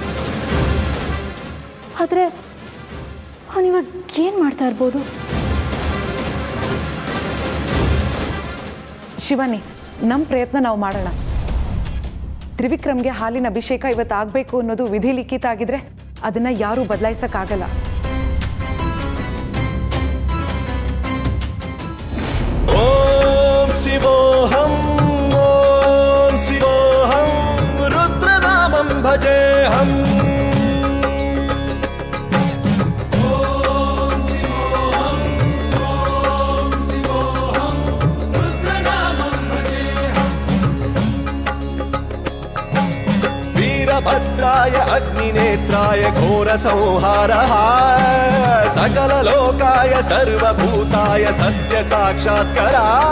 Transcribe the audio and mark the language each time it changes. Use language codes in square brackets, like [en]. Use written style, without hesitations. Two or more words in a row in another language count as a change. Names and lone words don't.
[kn] ಆದರೆ ಅವನಿವಾಗ ಏನು ಮಾಡ್ತಾ ಇರ್ಬೋದು? ಶಿವಾನಿ, ನಮ್ಮ ಪ್ರಯತ್ನ ನಾವು ಮಾಡೋಣ. ತ್ರಿವಿಕ್ರಮ್ಗೆ ಹಾಲಿನ ಅಭಿಷೇಕ ಇವತ್ತು ಆಗಬೇಕು ಅನ್ನೋದು ವಿಧಿ ಲಿಖಿತ ಆಗಿದ್ರೆ ಅದನ್ನ ಯಾರೂ ಬದಲಾಯಿಸಕ್ಕಾಗಲ್ಲ. [sa] ಓಂ ಶಿವೋಹಂ, ಓಂ ಶಿವೋಹಂ, ರುದ್ರನಾಮಂ ಭಜೇಹಂ. भद्राय अग्निनेत्राय घोरसंहारः, सकललोकाय सर्वभूताय सत्यसाक्षात्करः.